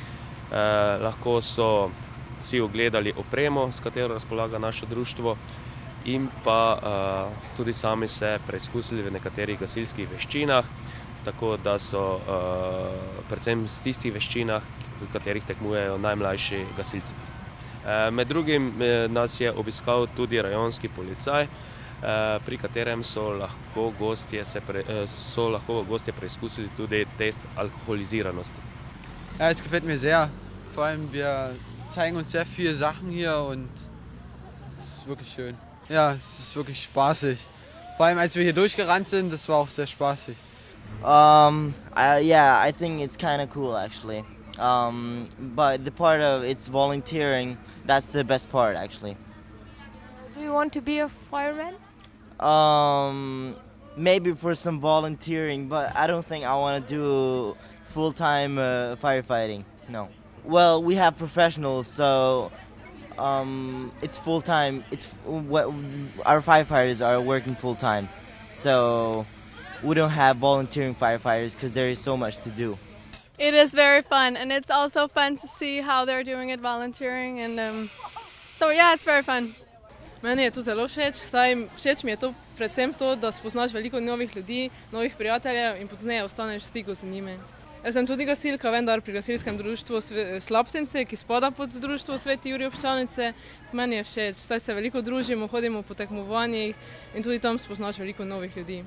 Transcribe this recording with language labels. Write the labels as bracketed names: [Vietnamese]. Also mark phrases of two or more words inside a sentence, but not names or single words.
[Slovenian] Lahko so vsi ogledali opremo, s katero razpolaga naše društvo, in pa tudi sami se preizkusili v nekaterih gasilskih veščinah, tako da so predvsem z tistih veščinah, v katerih tekmujejo najmlajši gasilci. Med drugim nas je obiskal tudi rajonski policaj, pri katerem so lahko gostje preizkusili tudi test alkoholiziranosti. [German] Ja, es gefällt mir sehr. Vor allem wir zeigen uns sehr viele Sachen hier und es ist wirklich schön. Ja, es ist wirklich spaßig. Vor allem als wir hier durchgerannt sind, das war auch sehr spaßig. [English] Yeah, I think it's kind of cool actually. But the part of it's volunteering, that's the best part actually. Do you want to be a fireman? Maybe for some volunteering, but I don't think I want to do full-time firefighting. No. Well, we have professionals, so it's full-time. Our firefighters are working full-time, so we don't have volunteering firefighters because there is so much to do. It is very fun, and it's also fun to see how they're doing it volunteering, and so yeah, it's very fun. [Slovenian] Meni je to zelo všeč, saj všeč mi je to predvsem to, da spoznaš veliko novih ljudi, novih prijateljev in pozneje ostaneš v stiku z njimi. Jaz sem tudi gasilka, vendar pri gasilskem društvu Slaptince, ki spada pod društvo Sveti Jurij Obščanice. Meni je všeč, saj se veliko družimo, hodimo po tekmovanjih in tudi tam spoznaš veliko novih ljudi.